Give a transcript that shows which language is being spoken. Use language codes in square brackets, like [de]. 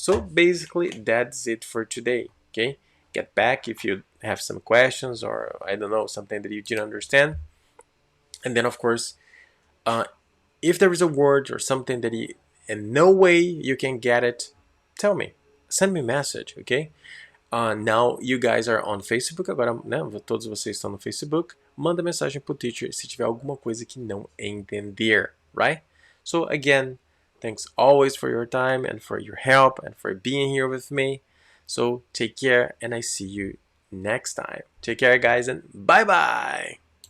[en] So basically, that's it for today. Okay, get back if you have some questions, or I don't know, something that you didn't understand. And then, of course, if there is a word or something that in no way you can get it, tell me. Send me a message, okay? Now you guys are on Facebook. [pt] Agora, né, todos vocês estão no Facebook. Manda mensagem pro teacher se tiver alguma coisa que não entender, right? [en] So again, thanks always for your time and for your help and for being here with me. So take care, and I see you next time. Take care, guys, and bye-bye!